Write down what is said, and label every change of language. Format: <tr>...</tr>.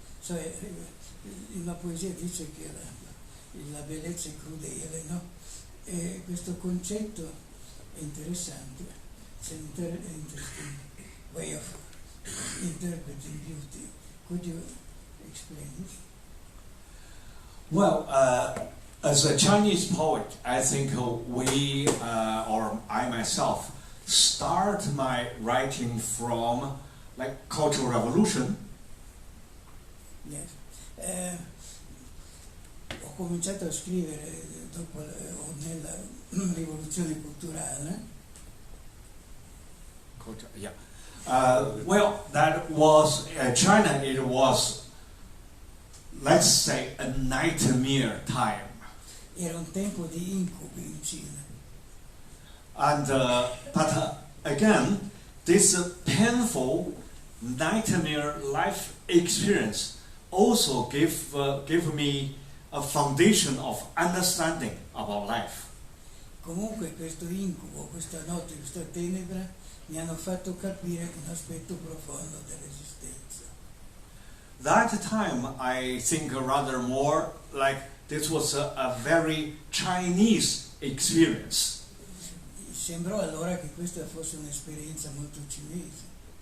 <it>So, in una poesia dice che la bellezza è crudele, no? E questo concetto è interessante.</it> <en>It's an interesting way of interpreting beauty. Could you explain this? Well, As a Chinese poet, I think we, or I myself, start my writing from like Cultural Revolution. Yes.</en> <it>Ho cominciato a scrivere dopo o nella rivoluzione culturale.</it> <en>Yeah. Well, that was China. It was, let's say, a nightmare time.</en> <it>Era un tempo di incubi in Cina.</it> <en>And but again, this painful nightmare life experience also gave me a foundation of understanding about life.</en> <it>Comunque questo incubo, questa notte, questa tenebra mi hanno fatto capire un aspetto profondo dell'esistenza.</it> <en>That time, I think rather more like this was a very Chinese experience.</en> <it>Sembrò allora che questa fosse un'esperienza molto cinese.</it>